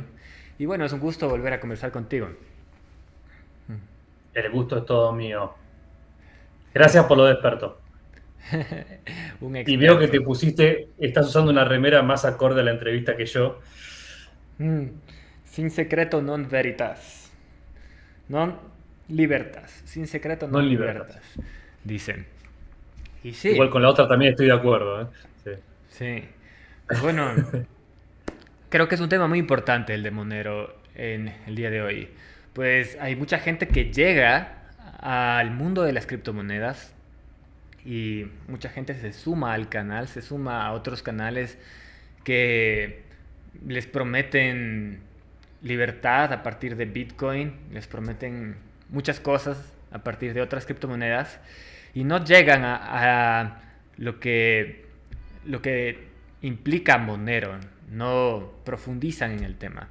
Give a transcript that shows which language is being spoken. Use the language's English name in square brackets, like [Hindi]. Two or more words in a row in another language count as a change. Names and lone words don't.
[Spanish] Y bueno, es un gusto volver a conversar contigo. El gusto es todo mío. Gracias por lo de experto. Un Y veo que experto. te pusiste, estás usando una remera más acorde a la entrevista que yo. [Latin] Mm, [Spanish] Sin secreto [Latin] non veritas. Non libertas. [Spanish] Sin secreto No [Latin] non libertas. libertas. [Spanish] Dicen. Y Igual sí, con la otra también estoy de acuerdo, ¿eh? Sí. sí. Pues bueno, creo que es un tema muy importante el de Monero en el día de hoy. Pues hay mucha gente que llega al mundo de las criptomonedas y mucha gente se suma al canal, se suma a otros canales que les prometen libertad a partir de Bitcoin, les prometen muchas cosas a partir de otras criptomonedas y no llegan a lo que implica Monero, no profundizan en el tema.